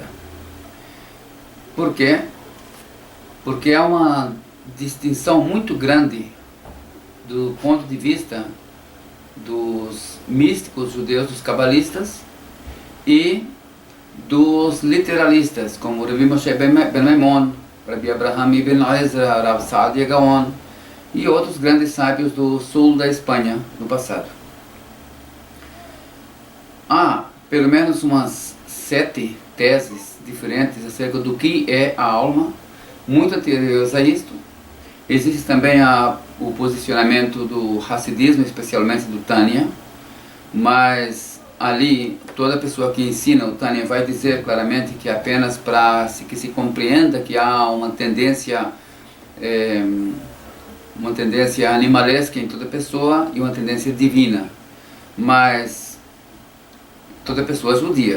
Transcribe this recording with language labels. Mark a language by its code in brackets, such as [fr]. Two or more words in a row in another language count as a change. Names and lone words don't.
[pt] Por quê? Porque há uma distinção muito grande do ponto de vista dos místicos judeus, dos cabalistas, e dos literalistas, como Rabbi Moshe ben Maimon, Rabbi Abraham ibn Ezra, Rav Saadia Gaon e outros grandes sábios do sul da Espanha no passado. Há pelo menos umas 7 teses diferentes acerca do que é a alma, muito anteriores a isto. Existe também o posicionamento do Hassidismo, especialmente do Tânia, mas ali toda pessoa que ensina o Tânia vai dizer claramente que é apenas para que se compreenda que há uma tendência animalesca em toda pessoa e uma tendência divina, mas toda pessoa é judia.